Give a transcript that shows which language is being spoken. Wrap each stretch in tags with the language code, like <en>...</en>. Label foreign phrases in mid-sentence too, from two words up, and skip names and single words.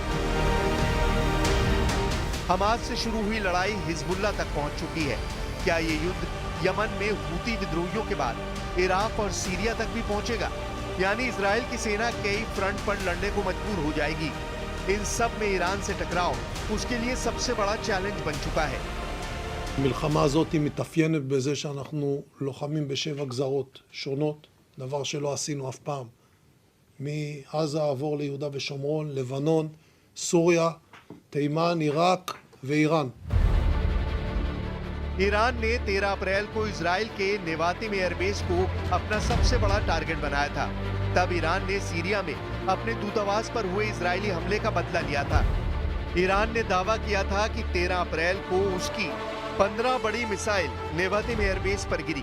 <hi>हमास से शुरू हुई लड़ाई हिजबुल्ला तक पहुंच चुकी है। क्या ये युद्ध यमन में हूती विद्रोहियों के बाद इराक और सीरिया तक भी पहुंचेगा? यानी इजराइल की सेना कई फ्रंट पर लड़ने को मजबूर हो जाएगी। इन सब में ईरान से टकराव उसके लिए सबसे बड़ा चैलेंज बन चुका है।</hi> <he>המלחמה הזאת מתאפיינת בזה שאנחנו לוחמים בשבע גזרות שונות, דבר שלא עשינו אף פעם. מעזה עבור ליהודה ושומרון, לבנון, סוריה, תימן, עיראק ואיראן.</he> <hi>ईरान ने 13 अप्रैल को इजराइल के नेवातिम एयरबेस को अपना सबसे बड़ा टारगेट बनाया था। तब ईरान ने सीरिया में अपने दूतावास पर हुए इजरायली हमले का बदला लिया था। ईरान ने दावा किया था कि 13 अप्रैल को उसकी 15 बड़ी मिसाइल नेवातिम एयरबेस पर गिरी।</hi>